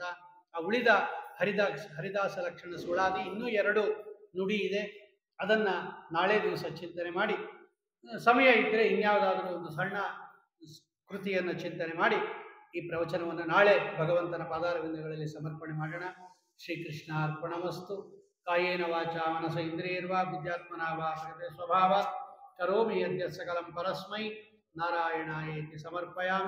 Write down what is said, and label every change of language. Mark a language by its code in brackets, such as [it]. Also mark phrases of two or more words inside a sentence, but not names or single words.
[kn] ಆ ಉಳಿದ ಹರಿದಾಸ ಲಕ್ಷಣ ಸುಳಾದಿ ಇನ್ನೂ 2 ನುಡಿ ಇದೆ. ಅದನ್ನು ನಾಳೆ ದಿವಸ ಚಿಂತನೆ ಮಾಡಿ, ಸಮಯ ಇದ್ದರೆ ಇನ್ಯಾವುದಾದ್ರೂ ಒಂದು ಸಣ್ಣ ಕೃತಿಯನ್ನು ಚಿಂತನೆ ಮಾಡಿ ಈ ಪ್ರವಚನವನ್ನು ನಾಳೆ ಭಗವಂತನ ಪಾದಾರವಿಂದಗಳಲ್ಲಿ ಸಮರ್ಪಣೆ ಮಾಡೋಣ. [sa] ಶ್ರೀಕೃಷ್ಣ ಅರ್ಪಣಮಸ್ತು. ಕಾಯೇನ ವಾಚಾ ಮನಸ ಇಂದ್ರಿಯರ್ವಾ ಬುದ್ಧ್ಯಾತ್ಮನಾ ವಾ ಪ್ರಕೃತಿ ಸ್ವಭಾವಾತ್ ಕರೋಮಿ ಯದ್ಯತ್ ಸಕಲಂ ಪರಸ್ಮೈ ನಾರಾಯಣಾಯೇತಿ ಸಮರ್ಪಯಾಮಿ.